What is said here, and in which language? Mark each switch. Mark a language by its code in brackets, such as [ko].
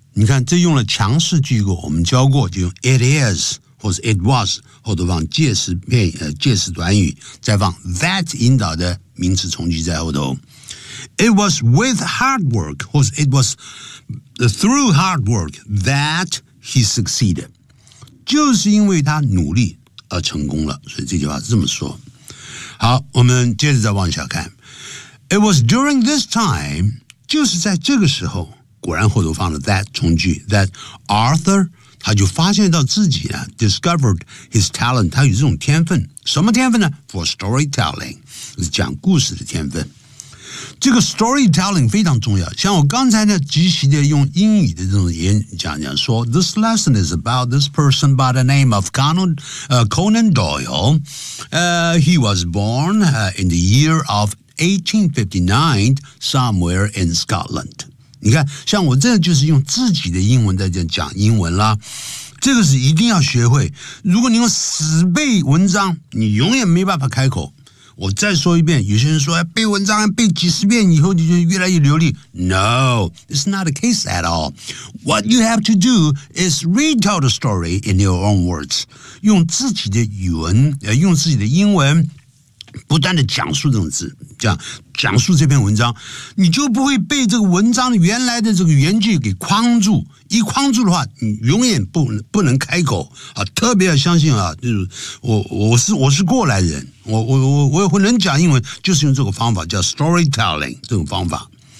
[zh] 你看这用了强势句构，我们教过就用 [en] it is [zh] 或是 [en] it was， [zh] 或者往介词片介词短语再放 that 引导的名词从句在后头。 [en] It was with hard work, or it was through hard work that he succeeded. [zh] 就是因为他努力而成功了，所以这句话是这么说。好，我们接着再往下看。 [en] It was during this time, [zh] 就是在这个时候，果然后头放了 that 从句 [en] that Arthur [zh] 他就发现到自己呢 [en] discovered his talent, [zh] 他有这种天分，什么天分呢 ？ [en] For storytelling, [zh] 讲故事的天分。这个 storytelling 非常重要，像我刚才呢即席的用英语的这种演讲讲说 [en] This lesson is about this person by the name of Conan Doyle. He was born in the year of 1859 somewhere in Scotland. [zh] 你看像我这就是用自己的英文在讲英文啦，这个是一定要学会，如果你用死背文章你永远没办法开口。我再说一遍，有些人说背文章背几十遍以后你就越来越流利。 [en] No, it's not the case at all. What you have to do is retell the story in your own words. [zh] 用自己的语文，用自己的英文不断地讲述这种字，这样讲述这篇文章，你就不会被这个文章原来的这个原句给框住。一框住的话，你永远不能开口啊！特别要相信啊，就是我是过来人，我能讲英文，就是用这个方法叫 storytelling 这种方法。